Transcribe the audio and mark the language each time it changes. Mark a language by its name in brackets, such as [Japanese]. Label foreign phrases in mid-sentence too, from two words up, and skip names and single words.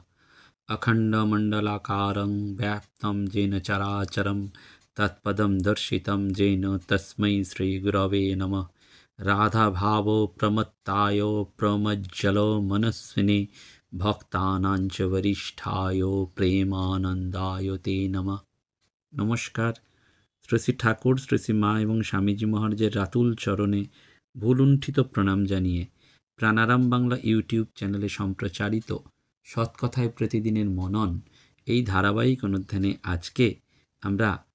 [Sanskrit] अखण्डमण्डलाकारं व्याप्तं येन चराचरं तत्पदं दर्शितं येन तस्मै श्रीगुरवे नमः। राधाभावो प्रमत्ताय प्रमज्जलो मनस्विने भक्तानां च वरिष्ठाय प्रेमानन्दाय ते नमः। [Bangla] नमस्कार। শ্রী শ্রী ঠাকুর, শ্রী শ্রী মা এবং স্বামীজি মহারাজের রাতুল চরণে ভুলুণ্ঠিত প্রণাম জানিয়ে প্রাণারাম বাংলা ইউটিউব চ্যানেলে সম্প্রচারিত সৎকথায় প্রতিদিনের মনন এই ধারাবাহিক অনুধ্যানে আজকে আমরা